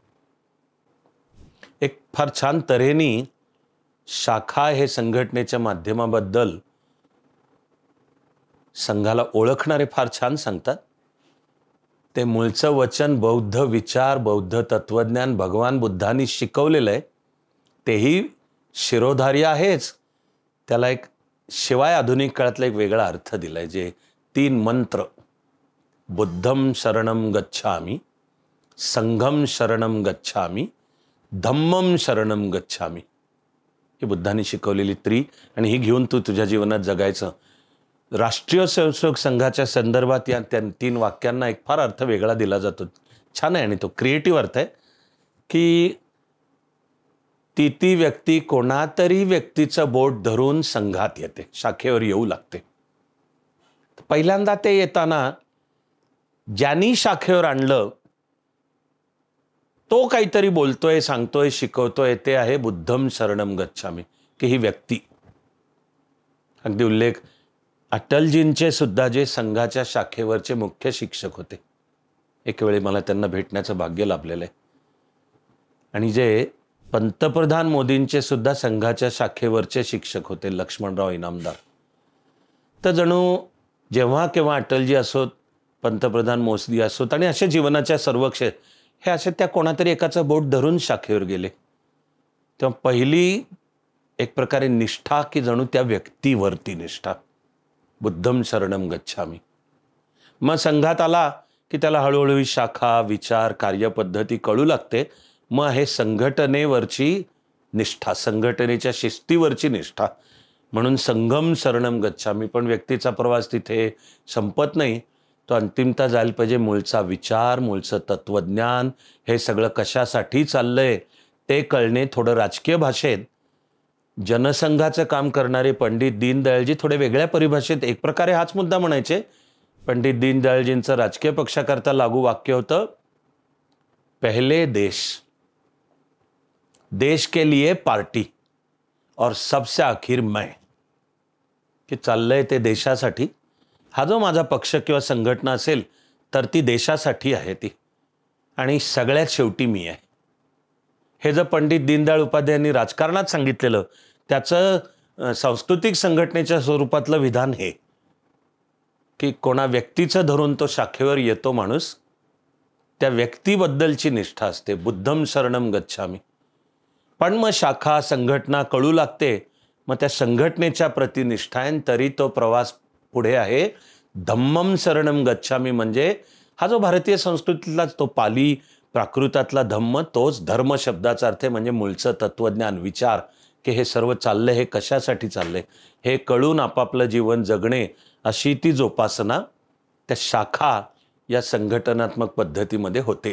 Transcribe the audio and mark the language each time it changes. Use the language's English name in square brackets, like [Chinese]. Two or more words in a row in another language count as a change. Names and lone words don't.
[Marathi] एक फार छान तऱ्हेनी शाखा हे संघटनेच्या माध्यमाबद्दल संघाला ओळखणारे फार छान सांगतात. ते मूळचं वचन बौद्ध विचार, बौद्ध तत्वज्ञान भगवान बुद्धांनी शिकवलेलं आहे, तेही शिरोधार्य आहेच, त्याला एक शिवाय आधुनिक काळातला एक वेगळा अर्थ दिलाय. जे 3 मंत्र, [Pali] बुद्धम शरणम गच्छामि, संघम शरणम गच्छामि, धम्मम शरणम गच्छामि, [Marathi] ही बुद्धांनी शिकवलेली आणि ही घेऊन तू तुझ्या जीवनात जगायचं. राष्ट्रीय स्वयंसेवक संघाच्या संदर्भात या 3 वाक्यांना एक फार अर्थ वेगळा दिला जातो. छान आहे आणि तो क्रिएटिव्ह अर्थ आहे की ती व्यक्ती कोणातरी व्यक्तीचं बोट धरून संघात येते, शाखेवर येऊ लागते. पहिल्यांदा ते येताना ज्यांनी शाखेवर आणलं तो काहीतरी बोलतोय, सांगतोय, शिकवतोय, ते आहे [Pali] बुद्धम शरणम गच्छामि, [Marathi] की ही व्यक्ती. अगदी उल्लेख अटलजींचे सुद्धा जे संघाच्या शाखेवरचे मुख्य शिक्षक होते, एक वेळी मला त्यांना भेटण्याचं भाग्य लाभलेलं आहे. आणि जे पंतप्रधान मोदींचे सुद्धा संघाच्या शाखेवरचे शिक्षक होते, लक्ष्मणराव इनामदार. तर जणू जेव्हा केव्हा अटलजी असोत, पंतप्रधान मोदी असोत आणि अशा जीवनाच्या सर्व हे असे त्या कोणातरी एकाचं बोट धरून शाखेवर गेले, तेव्हा पहिली एक प्रकारे निष्ठा की जणू त्या व्यक्तीवरती निष्ठा, [Pali] बुद्धम शरणम गच्छामि. [Marathi] मग संघात आला की त्याला हळूहळू शाखा, विचार, कार्यपद्धती कळू लागते. मग हे संघटनेवरची निष्ठा, संघटनेच्या शिस्तीवरची निष्ठा, म्हणून [Pali] संघम शरणम गच्छामि. [Marathi] पण व्यक्तीचा प्रवास तिथे संपत नाही, तो अंतिमता जायला पाहिजे मूळचा विचार, मूळचं तत्वज्ञान, हे सगळं कशासाठी चाललंय ते कळणे. थोडं राजकीय भाषेत जनसंघाचं काम करणारे पंडित दीनदयाळजी थोडे वेगळ्या परिभाषेत एक प्रकारे हाच मुद्दा म्हणायचे. पंडित दीनदयाळजींचं राजकीय पक्षाकरता लागू वाक्य होतं, [Hindi] पहले देश के लिए पार्टी और सबसे आखिर मैं. [Marathi] की चाललंय ते देशासाठी. हा जो माझा पक्ष किंवा संघटना असेल तर ती देशासाठी आहे ती, आणि सगळ्यात शेवटी मी आहे. हे जर पंडित दीनदयाळ उपाध्यायांनी राजकारणात सांगितलेलं, त्याचं सांस्कृतिक संघटनेच्या स्वरूपातलं विधान हे की कोणा व्यक्तीचं धरून तो शाखेवर येतो माणूस, त्या व्यक्तीबद्दलची निष्ठा असते, [Pali] बुद्धम शरणम गच्छामि. [Marathi] पण मग शाखा, संघटना कळू लागते, मग त्या संघटनेच्या प्रति निष्ठा आहे, तरी तो प्रवास पुढे आहे [Pali] धम्मम शरणम गच्छामि. [Marathi] म्हणजे हा जो भारतीय संस्कृतीतला तो पाली प्राकृतातला धम्म, तोच धर्म शब्दाचा अर्थ आहे, म्हणजे मूळचं तत्वज्ञान, विचार, की हे सर्व चाललंय, हे कशासाठी चाललंय हे कळून आपापलं जीवन जगणे, अशी ती जोपासना त्या शाखा या संघटनात्मक पद्धतीमध्ये होते.